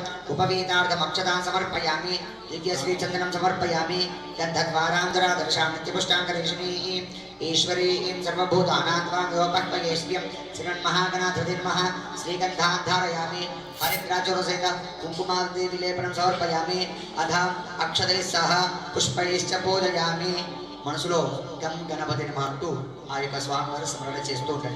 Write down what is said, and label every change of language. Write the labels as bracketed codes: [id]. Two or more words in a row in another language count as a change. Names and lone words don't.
[sa] उपवीतार्थम् अक्षतां समर्पयामि दिव्यश्रीचन्दनं समर्पयामि गन्धद्वारान्तरादर्शां नित्यपुष्टाङ्गरेषिणीः ईश्वरीं सर्वभूतानां त्वाङ्गोपक्वयेश्व्यं श्रीमन्महागणाधिपते नमः श्रीगन्धान् धारयामि हरिद्राचोरसहित कुङ्कुमादिविलेपनं समर्पयामि अधः अक्षतैः सह पुष्पैश्च पूजयामि [te] మనసులో గం గణపతి నమః అంటూ ఆ యొక్క స్వామివారి స్మరణ చేస్తూ ఉండండి.